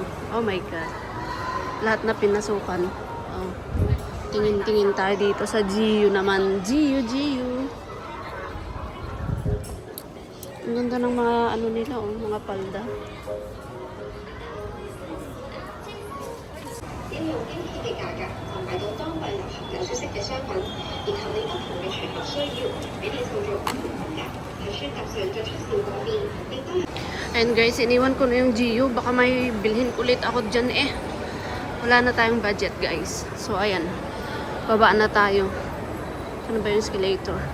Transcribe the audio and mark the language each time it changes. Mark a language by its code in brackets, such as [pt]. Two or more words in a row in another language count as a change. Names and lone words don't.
[en] Oh my God. [tl] Lahat na pinasukan. Oh. Tingin-tingin tayo dito sa GU naman. GU. Ang ganda ng mga ano nila, oh, mga palda. [yue] 應用經濟嘅價格就買到當季流行緊出色嘅商品，然後你不同嘅場合需要，俾你創造不同風格，喺穿搭上作出小改變，亦都係。 [en] And guys, [tl] iniwan ko na yung GU. Baka may bilhin ulit ako dyan eh. Wala na tayong budget guys. So ayan. Baba na tayo. Ano ba yung escalator?